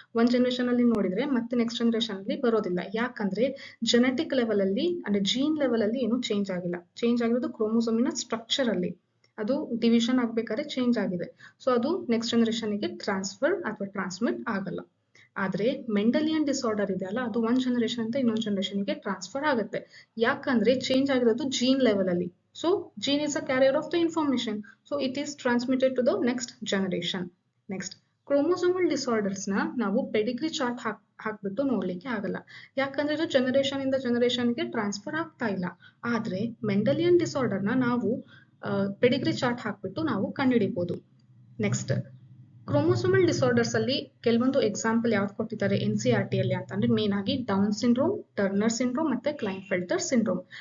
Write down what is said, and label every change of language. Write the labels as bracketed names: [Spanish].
[Kannada] ಒಂದ್ ಜನರೇಷನ್ ಅಲ್ಲಿ ನೋಡಿದ್ರೆ ಮತ್ತೆ ನೆಕ್ಸ್ಟ್ ಜನರೇಷನ್ ಅಲ್ಲಿ ಬರೋದಿಲ್ಲ. ಯಾಕಂದ್ರೆ ಜೆನೆಟಿಕ್ ಲೆವೆಲ್ ಅಲ್ಲಿ ಅಂದ್ರೆ ಜೀನ್ ಲೆವೆಲ್ ಅಲ್ಲಿ ಏನು ಚೇಂಜ್ ಆಗಿಲ್ಲ. ಚೇಂಜ್ ಆಗಿರೋದು ಕ್ರೋಮೋಸೋಮಿನ ಸ್ಟ್ರಕ್ಚರ್ ಅಲ್ಲಿ, ಅದು ಡಿವಿಷನ್ ಆಗ್ಬೇಕಾದ್ರೆ ಚೇಂಜ್ ಆಗಿದೆ. ಸೊ ಅದು ನೆಕ್ಸ್ಟ್ ಜನರೇಷನ್ ಗೆ ಟ್ರಾನ್ಸ್ಫರ್ ಅಥವಾ ಟ್ರಾನ್ಸ್ಮಿಟ್ ಆಗಲ್ಲ. ಆದ್ರೆ ಮೆಂಡೆಲಿಯನ್ ಡಿಸಾರ್ಡರ್ ಇದೆ ಅಲ್ಲ, ಅದು ಒಂದ್ ಜನರೇಷನ್ ಅಂತ ಇನ್ನೊಂದ್ ಜನರೇಷನ್ ಗೆ ಟ್ರಾನ್ಸ್ಫರ್ ಆಗುತ್ತೆ. ಯಾಕಂದ್ರೆ ಚೇಂಜ್ ಆಗಿರೋದು ಜೀನ್ ಲೆವೆಲ್ ಅಲ್ಲಿ. [English] So gene is a carrier of the information, so it is transmitted to the next generation. [Kannada] Next, chromosomal disorders ನ ನಾವು ಪೆಡಿಗ್ರಿ ಚಾರ್ಟ್ ಹಾಕ್ಬಿಟ್ಟು ನೋಡ್ಲಿಕ್ಕೆ ಆಗಲ್ಲ. ಯಾಕಂದ್ರೆ ಇದು ಜನರೇಷನ್ ಇಂದ ಜನರೇಷನ್ ಗೆ ಟ್ರಾನ್ಸ್ಫರ್ ಆಗ್ತಾ ಇಲ್ಲ. ಆದ್ರೆ ಮೆಂಡೆಲಿಯನ್ ಡಿಸಾರ್ಡರ್ ನ ನಾವು ಪೆಡಿಗ್ರಿ ಚಾರ್ಟ್ ಹಾಕ್ಬಿಟ್ಟು ನಾವು ಕಂಡುಹಿಡಿಬಹುದು. ನೆಕ್ಸ್ಟ್, ಕ್ರೋಮೋಸೋಮಲ್ ಡಿಸಾರ್ಡರ್ಸ್ ಅಲ್ಲಿ ಕೆಲವೊಂದು ಎಕ್ಸಾಂಪಲ್ ಯಾವ್ದು ಕೊಟ್ಟಿದ್ದಾರೆ NCERT ಅಲ್ಲಿ ಅಂತಂದ್ರೆ, ಮೇನ್ ಆಗಿ ಡೌನ್ ಸಿಂಡ್ರೋಮ್, ಟರ್ನರ್ ಸಿಂಡ್ರೋಮ್ ಮತ್ತೆ ಕ್ಲೈನ್ಫೆಲ್ಟರ್ ಸಿಂಡ್ರೋಮ್.